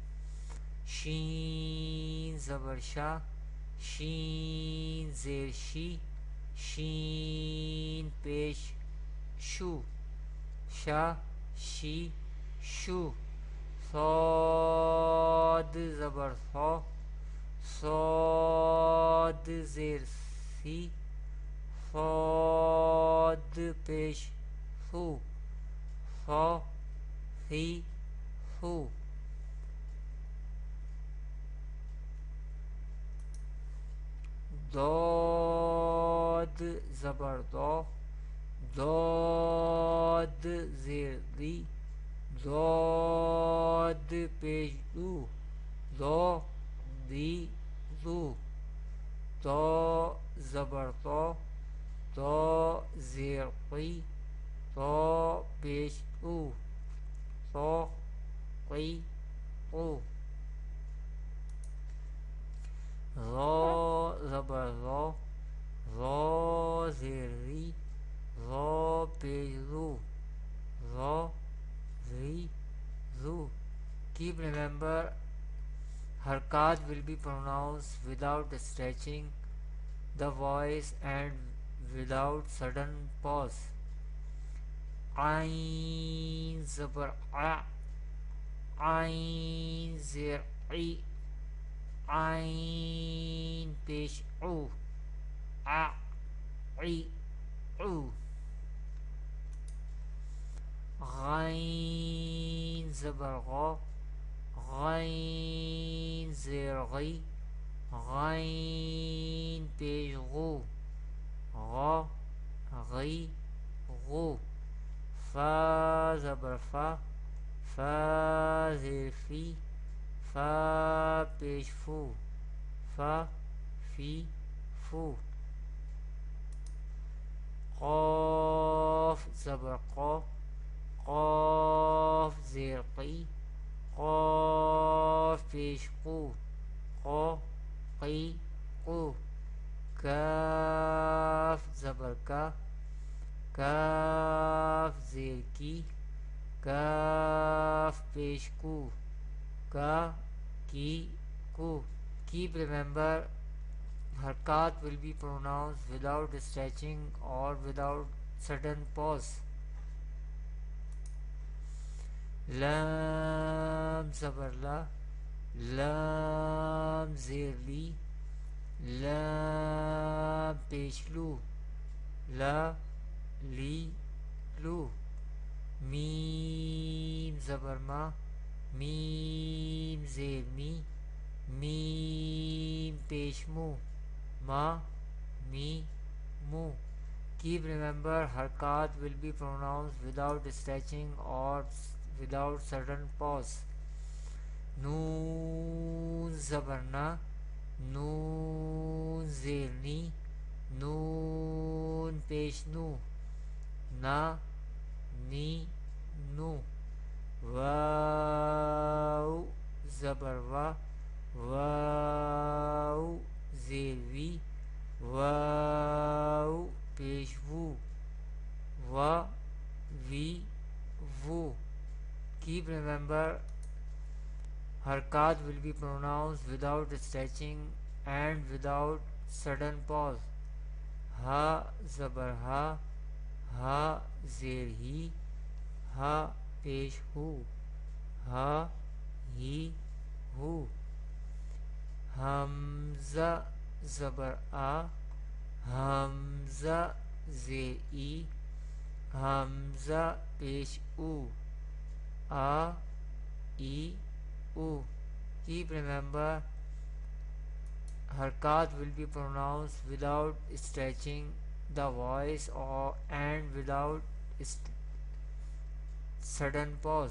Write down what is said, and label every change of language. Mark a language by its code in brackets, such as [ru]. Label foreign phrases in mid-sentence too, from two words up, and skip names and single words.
[ur] شین زبر شَ، شین زیر شِ، شین پیش شُ، شَ، شِ، شُ. صاد زبر صَ، صاد زیر صِ، صاد پیش صُ، صَ، صِ، صُ. ضاد زبر ضَ، ضاد زیر ضِ، ضاد پیش ضُ، ضَ، ضِ، ضُ. دو زبر دو، دو زیر قی، دو پیش او، دو، قی, u. رو زبر رَ، رو زیر رِ، رو پیش رُ، رَ، رِ، رُ. [en] Keep remember, harakat will be pronounced without stretching the voice and without sudden pause. [ur] عین زبر عَ، عین زیر عِ، عین پیش عُ، عَ، عِ، عُ. غین زبر غَ، غین زیر غِ، غین پیش غُ، غَ، غِ، غُ. فا زبر فَ، فا زیر فِ، فا پیش فُ، فَ، فِ، فُ. قاف زبر قَ، قاف زیر قِ، قاف پیش قُ، قَ، قِ، قُ. کاف زبر کَ، کاف زیر کِ، کاف پیش کُ، کَ، کِ، کُ. [en] Keep remember, harakat will be pronounced without stretching or without sudden pause. [ur] لام زبر لَ، لام زیر لِ، لام پیش لُ، لَ، لِ، لُ. میم زبر مَ، میم زیر مِ، میم پیش مُ، مَ، مِ، مُ. [en] Keep remember, harakat will be pronounced without stretching or without sudden pause. [ur] نون زبر نَ، نون زیر نِ، نون پیش نُ، نَ، نِ، نُ. واؤ زبر وَ، واؤ زیر وِ، واؤ پیش وُ، وَ، وِ، وُ. [en] Keep remember, harakat will be pronounced without stretching and without sudden pause. [ur] ہا زبر ہَ، ہا زیر ہِ، ہا پیش ہُ، ہَ، ہِ، ہُ. ہمزہ زبر اَ، ہمزہ زیر اِ، ہمزہ پیش اُ، اَ، اِ، اُ. [en] Keep remember, harakat will be pronounced without stretching the voice or and without sudden pause.